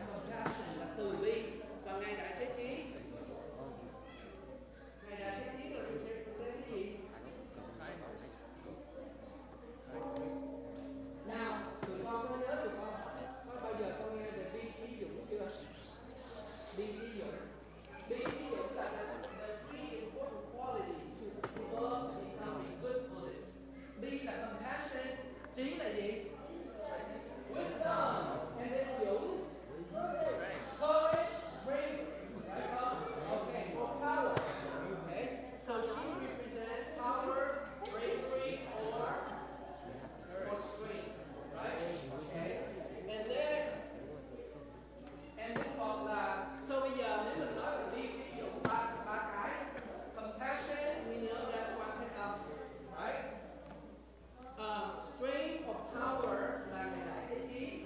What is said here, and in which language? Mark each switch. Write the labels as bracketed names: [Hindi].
[Vietnamese] Compassion là từ bi. Và ngài Đại Thế Chí, ngài Đại Thế Chí là represent cái gì? Nào, tụi con có nhớ tụi con có bao giờ con nghe về bi trí dũng chưa? Bi trí dũng. Bi trí dũng là [English] the three important qualities to develop to become a good Buddhist. [Vietnamese] Bi là compassion, trí là gì? [English] Wisdom, and then dũng, courage, bravery. Right? Okay, or power. Okay, so she represents power, bravery, or strength. Right? Okay, and then [Vietnamese] hoặc là so bây giờ nếu mình nói về bi trí dũng ba cái compassion, [English] we know that's [Vietnamese] Quan Thế Âm, right? [English] Strength or power [Vietnamese] là ngày Đại Thế Chí.